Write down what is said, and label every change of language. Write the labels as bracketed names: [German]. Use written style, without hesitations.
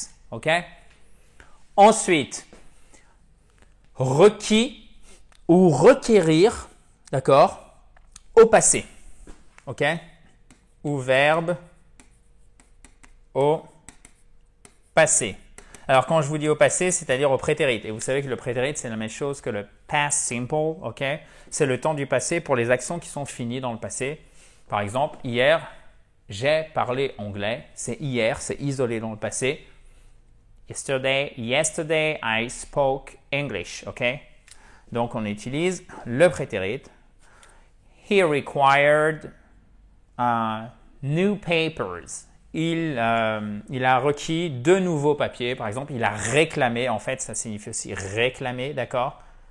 [French] OK? Ensuite, requis ou requérir, d'accord, au passé, ok, ou verbe au passé. Alors, quand je vous dis au passé, c'est-à-dire au prétérit. Et vous savez que le prétérit, c'est la même chose que le past simple, ok? C'est le temps du passé pour les actions qui sont finies dans le passé. Par exemple, hier, j'ai parlé anglais. C'est hier, c'est isolé dans le passé. [English] Yesterday, I spoke English, ok? [French] Donc, on utilise le prétérit. [English] He required new papers. [French] Il a requis de nouveaux papiers. Par exemple, il a réclamé. En fait, ça signifie aussi réclamer, d'accord?